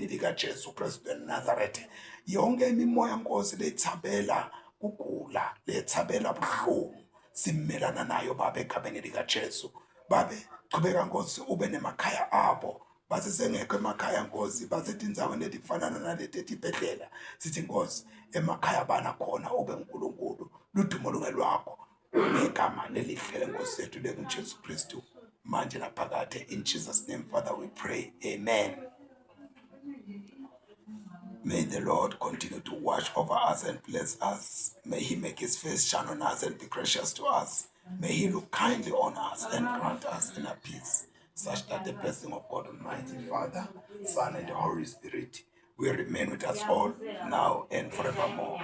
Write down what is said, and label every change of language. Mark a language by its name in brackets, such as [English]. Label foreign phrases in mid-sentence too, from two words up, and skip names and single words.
[Swati] likaJesu Kristu eNazaretha yonke imimoya Nkosi lethabela kugula lethabela buhlungu simelana nayo baba egameni likaJesu babe chubeka Nkosi ube nemakhaya abo basesengekho emakhaya Nkosi basetindzaweni letifanana naleti etibhedlela sithi Nkosi emakhaya bana khona ube uNkulunkulu ludumo lungelwakho ngegama lelihle leNkosi yethu lenguJesu Kristu manje naphakade [English] in Jesus name Father we pray amen. May the Lord continue to watch over us and bless us. May he make his face shine on us and be gracious to us. May he look kindly on us and grant us inner peace, such that the blessing of God Almighty, Father, Son, and the Holy Spirit will remain with us all, now and forevermore.